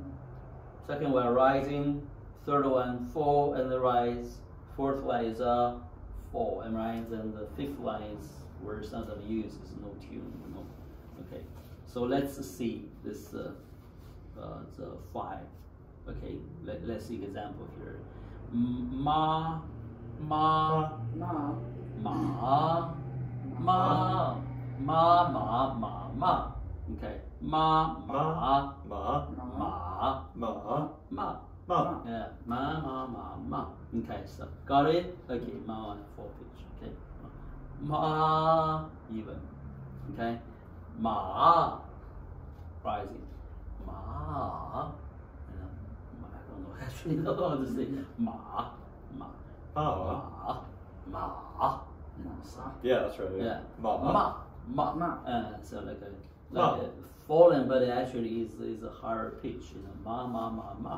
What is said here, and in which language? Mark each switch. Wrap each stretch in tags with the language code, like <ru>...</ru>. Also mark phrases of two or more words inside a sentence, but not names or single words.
<en>Second one rising. Third one fall and rise. Fourth one is fall, and right. Then the fifth one is where seldom used, is no tune. No. Okay. So let's see this. The 5. Okay, let's see example here.</en> <zh>Ma, ma, ma, ma, ma, ma, ma, ma, ma. Okay, ma, ma, ma, ma, ma, ma, ma. Yeah, ma, ma, ma, ma.</zh> <en>Okay, so got it? Okay, ma, 4 pitch. Okay, ma, even. Okay, ma, rising. Ma, I don't know actually know how to say</en> <zh>ma, ma, ma, ma.</zh> <en>Yeah, that's right. Yeah,</en> <zh>Ma.</zh> <en>So like a fallen, but it actually is a higher pitch.</en> <zh>Ma, ma, ma, ma.</zh>